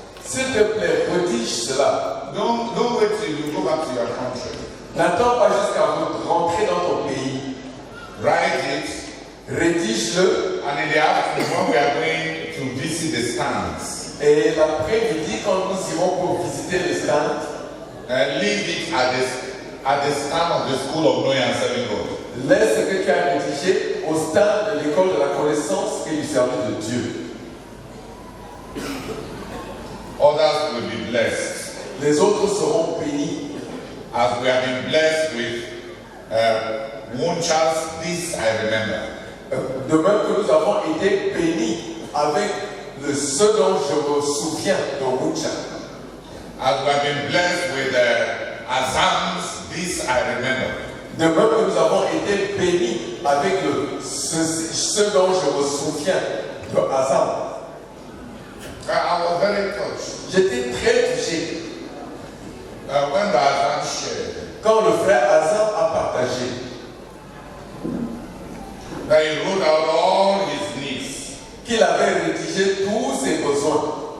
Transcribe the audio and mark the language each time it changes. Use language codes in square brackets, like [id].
[fr] S'il te plaît, rédige cela. [en] Don't wait till you go back to your country. [fr] N'attends pas jusqu'à rentrer dans ton pays. [en] Write it. [fr] Rédige-le. [en] And in the afternoon, when we are going to visit the stands, [fr] Et l'après-midi, quand nous irons pour visiter les stands, [en] leave it at the stand of the school of knowing and serving God. [fr] laisse ce que tu as rédigé au stand de l'école de la connaissance et du service de Dieu. [en] Others will be blessed. [fr] Les autres seront bénis. [en] As we have been blessed with Wunchas, this I remember. [fr] De même que nous avons été bénis avec ce dont je me souviens de Wuncha. [en] As we have been blessed with Azams, this I remember. [fr] De même que nous avons été bénis avec ce dont je me souviens de Azam. [en] I was very touched. [fr] J'étais très touché [en] When the Azam shared [fr] quand le frère Azam a partagé [en] that he wrote out all his needs. [fr] qu'il avait rédigé tous ses besoins